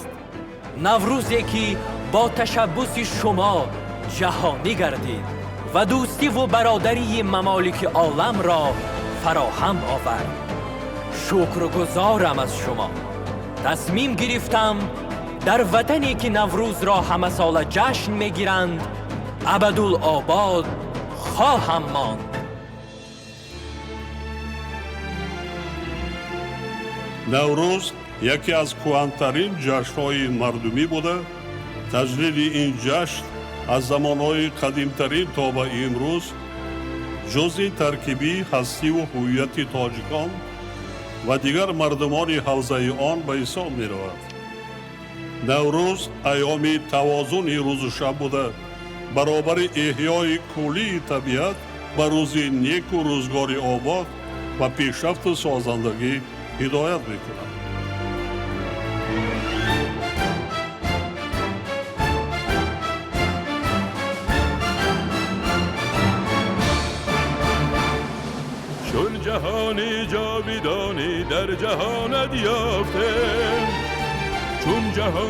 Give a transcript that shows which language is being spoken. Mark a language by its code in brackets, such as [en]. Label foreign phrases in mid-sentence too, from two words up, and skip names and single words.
[fa] نوروزی که با تشبث شما جهانی گردید و دوستی و برادری ممالک عالم را فراهم آورد. شکرگزارم از شما. تصمیم گرفتم در وطنی که نوروز را همه سال جشن میگیرند ابدالآباد خواهم ماند. [tg] наврӯз яке аз кӯҳантарин ҷашнҳои мардумӣ буда, таҷлили ин ҷашн аз замонҳои қадимтарин то ба имрӯз ҷузъи таркибии ҳастиву ҳуввияти тоҷикон ва дигар мардумони ҳавзаи он ба ҳисоб меравад. наврӯз айёми тавозуни рӯзу шаб буда, баробари эҳёи куллии табиат ба рӯзи неку рӯзгори обод ва пешрафту созандагӣ ҳидоят мекунад. [fa] چون جهانی جاودانی در جهانت یافتم، چون جهان